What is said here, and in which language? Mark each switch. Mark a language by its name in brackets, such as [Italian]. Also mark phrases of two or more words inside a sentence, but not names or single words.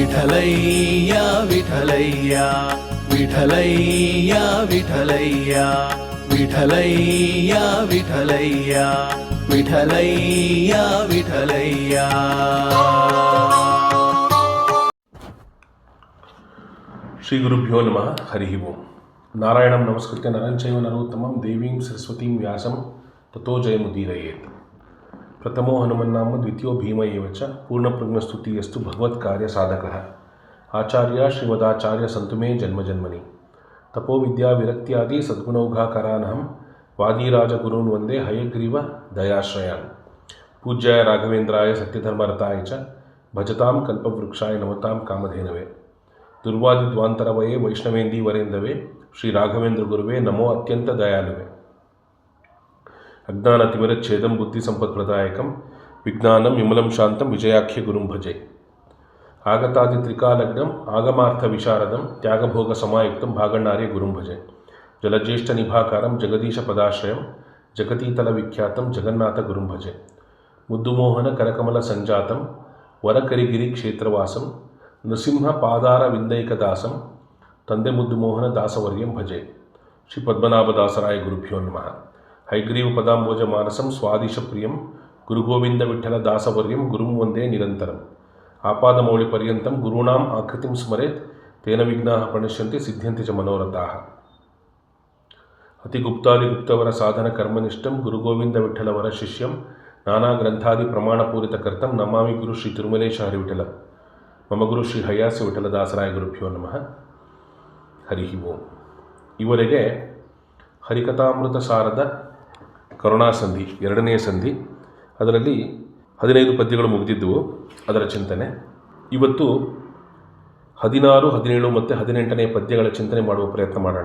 [Sanskrit] ವಿಠಲಯ್ಯ ವಿಠಲಯ್ಯ ವಿಠಲಯ್ಯ ವಿಠಲಯ್ಯ ವಿಠಲಯ್ಯ ವಿಠಲಯ್ಯ ವಿಠಲಯ್ಯ ವಿಠಲಯ್ಯ. ಶ್ರೀ ಗುರುಭ್ಯೋ ನಮಃ. ಹರಿ ಓಂ. ನಾರಾಯಣಂ ನಮಸ್ಕೃತ್ಯ ನರಂ ಚೈವ ನರೋತ್ತಮಂ ದೇವೀಂ ಸರಸ್ವತೀಂ ವ್ಯಾಸಂ ತಥೋ ಜಯಮುದೀರಯೇತ್. ಪ್ರಥಮೋ ಹನುಮನ್ನಾಮ ದ್ವಿತೀಯೋ ಭೀಮ ಏವ ಚ ಪೂರ್ಣಪ್ರಜ್ಞಸ್ತುತಿಯಸ್ತು ಭಗವತ್ಕಾರ್ಯ ಸಾಧಕಃ. ಆಚಾರ್ಯ ಶ್ರೀಮದಾಚಾರ್ಯ ಸಂತು ಮೇ ಜನ್ಮಜನ್ಮನಿ. ತಪೋ ವಿದ್ಯಾ ವಿರಕ್ತ್ಯಾದಿ ಸದ್ಗುಣೌಘಾಕರಾನಹಂ ವಾದಿರಾಜಗುರೂನ್ ವಂದೇ ಹಯಗ್ರೀವ ದಯಾಶ್ರಯಾನ್. ಪೂಜ್ಯಾಯ ರಾಘವೇಂದ್ರಾಯ ಸತ್ಯಧರ್ಮರತಾಯ ಚ ಭಜತಾಂ ಕಲ್ಪವೃಕ್ಷಾಯ ನಮತಾಂ ಕಾಮಧೇನವೇ. ದುರ್ವಾದಿದ್ವಾಂತರವಯೇ ವೈಷ್ಣವೇಂದೀವರೇಂದವೇ ಶ್ರೀ ರಾಘವೇಂದ್ರ ಗುರುವೇ ನಮೋ ಅತ್ಯಂತ ದಯಾಳುವೆ. ಅಜ್ಞಾನತಿಮಿರಚ್ಛೇದಂ ಬುದ್ಧಿ ಸಂಪತ್ಪ್ರದಾಯಕಂ ವಿಜ್ಞಾನಂ ವಿಮಲಂ ಶಾಂತಂ ವಿಜಯಾಖ್ಯ ಗುರುಂ ಭಜೆ. ಆಗತಾದಿ ತ್ರಿಕಾಲಗ್ನಂ ಆಗಮಾರ್ಥ ವಿಶಾರದಂ ತ್ಯಾಗಭೋಗ ಸಮಾಯುಕ್ತಂ ಭಾಗಣ್ಣಾರ್ಯ ಗುರುಂ ಭಜೆ. ಜಲಜ್ಯೇಷ್ಠ ನಿಭಾಕಾರಂ ಜಗದೀಶ ಪದಾಶ್ರಯಂ ಜಗತೀತಲ ವಿಖ್ಯಾತಂ ಜಗನ್ನಾಥ ಗುರುಂ ಭಜೆ. ಮುದ್ದುಮೋಹನ ಕರಕಮಲ ಸಂಜಾತಂ ವರಕರಿಗಿರಿ ಕ್ಷೇತ್ರವಾಸಂ ನೃಸಿಂಹ ಪಾದಾರ ವಿಂದೈಕದಾಸಂ ತಂದೆ ಮುದ್ದುಮೋಹನ ದಾಸವರ್ಯಂ ಭಜೆ. ಶ್ರೀ ಪದ್ಮನಾಭದಾಸರಾಯ ಗುರುಭ್ಯೋ ನಮಃ. ಹೈಗ್ರೀವ ಪದಾಂಬೋಜ ಮಾನಸಂ ಸ್ವಾದಿಶ ಪ್ರಿಯಂ ಗುರುಗೋವಿಂದ ವಿಠಲ ದಾಸವರ್ಯಂ ಗುರುಂ ವಂದೇ ನಿರಂತರಂ. ಆಪಾದಮೌಳಿ ಪರ್ಯಂತಂ ಗುರುಣಾಂ ಆಕೃತಿಂ ಸ್ಮರೇತ್ ತೇನ ವಿಘ್ನಾಃ ಪ್ರಣಶ್ಯಂತಿ ಸಿದ್ಧ್ಯಂತಿ ಚ ಮನೋರಥಾಃ. ಅತಿಗುಪ್ತಾದಿಗುಪ್ತವರ ಸಾಧನ ಕರ್ಮನಿಷ್ಠಂ ಗುರುಗೋವಿಂದ ವಿಠಲವರ ಶಿಷ್ಯಂ ನಾನಾ ಗ್ರಂಥಾದಿ ಪ್ರಮಾಣಪೂರಿತ ಕರ್ತಂ ನಮಾಮಿ ಗುರು ಶ್ರೀ ತಿರುಮಲೇಶ ಹರಿವಿಠಲ. ಮಮ ಗುರು ಶ್ರೀ ಹಯ್ಯಾಸ್ಯ ವಿಠಲದಾಸರಾಯ ಗುರುಭ್ಯೋ ನಮಃ. ಹರಿ ಓಂ. [Kannada] ಇವರೆಗೆ ಹರಿಕಥಾಮೃತ ಸಾರದ ಕರುಣಾಸಂಧಿ ಎರಡನೆಯ ಸಂಧಿ, ಅದರಲ್ಲಿ 15 ಪದ್ಯಗಳು ಮುಗಿದಿದ್ದವು. ಅದರ ಚಿಂತನೆ ಇವತ್ತು 16, 17 ಮತ್ತು 18ನೇ ಪದ್ಯಗಳ ಚಿಂತನೆ ಮಾಡುವ ಪ್ರಯತ್ನ ಮಾಡೋಣ.